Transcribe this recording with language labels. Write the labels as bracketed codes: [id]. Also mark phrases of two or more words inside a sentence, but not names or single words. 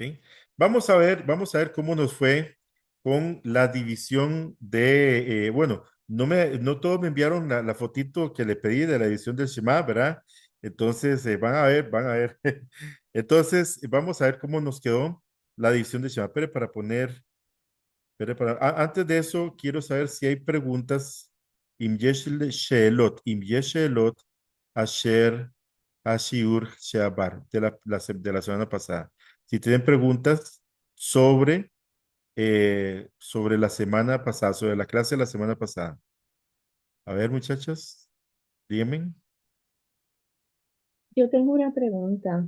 [es] Vamos a ver cómo nos fue con la división de, bueno, no todos me enviaron la fotito que le pedí de la división del Shema, ¿verdad? Entonces, van a ver. Entonces, vamos a ver cómo nos quedó la división del Shema. Pero para poner, antes de eso, quiero saber si hay preguntas. [he] אם יש שאלות אשר השיעור שעבר [es] de la semana pasada. Si tienen preguntas sobre, sobre la semana pasada, sobre la clase de la semana pasada. A ver, muchachas, díganme. Yo tengo una pregunta.